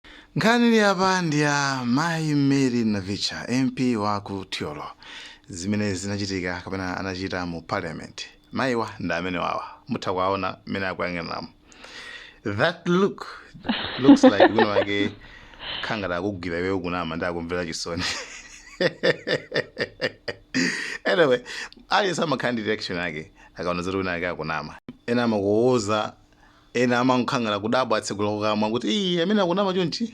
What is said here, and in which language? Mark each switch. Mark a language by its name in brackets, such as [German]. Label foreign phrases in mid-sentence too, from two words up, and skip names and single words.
[Nyanja] Nkhani hapa ndi ya Mai Mary Navicha, MP wa ku Tyolo, zimene zinachitika kapena anachita mu parliament. Maiwa ndi amene wawa mutha kuwaona mmene akuyang'anamo. [English] That looks like [Nyanja] wina wake khangala akugwira iweyo kunama ndi akumvera chisoni. Anyway, aliyense amakhala ndi direction yake akaona zoti wina wake akunama. Ena amakuwoza, ena amakhangala kudabwa atsekula kukamwa kuti amene akunama chonchi.